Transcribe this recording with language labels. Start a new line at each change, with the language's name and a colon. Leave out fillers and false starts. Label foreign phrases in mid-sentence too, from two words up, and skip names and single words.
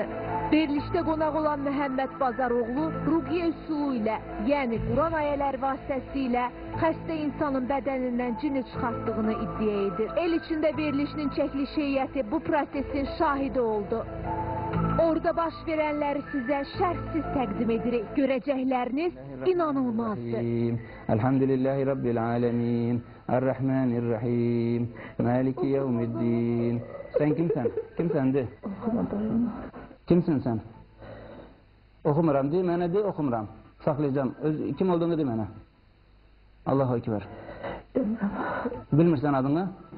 Azerbaijani: Verilişdə qonaq olan Məhəmməd Bazaroğlu ruqiyyə üsulu ilə, yəni Quran ayələri vasitəsilə xəstə insanın bədənindən cini çıxartdığını iddia edir. El içində verilişinin çəkiliş heyəti bu prosesin şahidi oldu. Orada baş verənləri sizə şərhsiz təqdim edirik. Görəcəkləriniz inanılmazdır.
Arabic: الحمد لله رب العالمين. الرحمن الرحيم مالك يوم الدين.
Azerbaijani: Sen kimsen? Kimsendi?
Turkish: Kimsin sen? Okumuram değil mi? De okumuram. Saklayacağım. Kim olduğunu de bana.
Arabic: الله أكبر.
Azerbaijani: Bilmirsen adını?